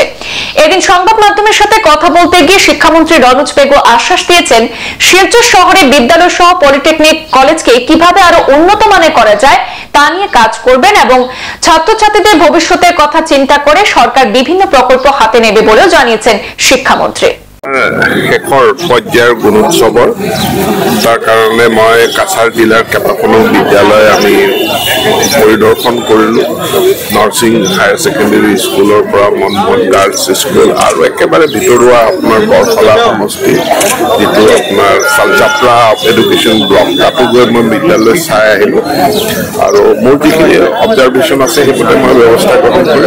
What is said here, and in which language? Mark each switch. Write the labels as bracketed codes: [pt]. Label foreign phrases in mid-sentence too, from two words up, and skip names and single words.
[bn] এদিন সংবাদ মাধ্যমের সাথে কথা বলতে গিয়ে শিক্ষামন্ত্রী রনোজ পেগু আশ্বাস দিয়েছেন, শিলচর শহরে বিদ্যালয় সহ পলিটেকনিক কলেজকে কিভাবে আরো উন্নত মানের করা যায় তা নিয়ে কাজ করবেন এবং ছাত্রছাত্রীদের ভবিষ্যতের কথা চিন্তা করে সরকার বিভিন্ন প্রকল্প হাতে নেবে বলেও জানিয়েছেন শিক্ষামন্ত্রী। [as] শেষৰ পৰ্যায়ৰ গুণোৎসৱৰ তাৰ কাৰণে মই কাছাৰ জিলাৰ কেইবাখনো বিদ্যালয় আমি পৰিদৰ্শন কৰিলোঁ। নাৰ্ছিং হায়াৰ ছেকেণ্ডেৰী স্কুলৰ পৰা মনমোহন গাৰ্লছ স্কুল আৰু একেবাৰে ভিতৰুৱা আপোনাৰ বৰফলা সমষ্টি যিটো আপোনাৰ চালচাপৰা এডুকেশ্যন ব্লক, তাতো গৈ মই বিদ্যালয় চাই আহিলোঁ আৰু মোৰ যিখিনি অবজাৰভেশ্যন আছে সেইমতে মই ব্যৱস্থা গ্ৰহণ কৰিম।